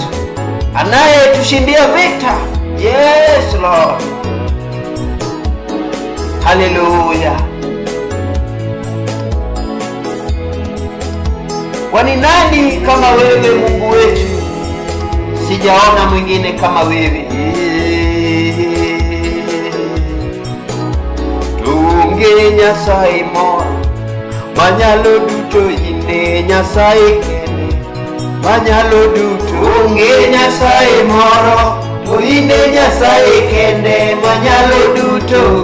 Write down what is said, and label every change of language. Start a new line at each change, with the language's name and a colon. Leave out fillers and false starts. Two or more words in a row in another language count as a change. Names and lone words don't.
Swahili: Anayetushindia vita.
English: Yes Lord.
Swahili: Haleluya. Kwani nani kama wewe Mungu wetu? Sijaona mwingine kama wewe.
Luo (Kenya and Tanzania): Tunge Nyasaye moro manyalo duto ine Nyasaye kende manyalo duto. Tunge Nyasaye moro to ine Nyasaye kende manyalo duto.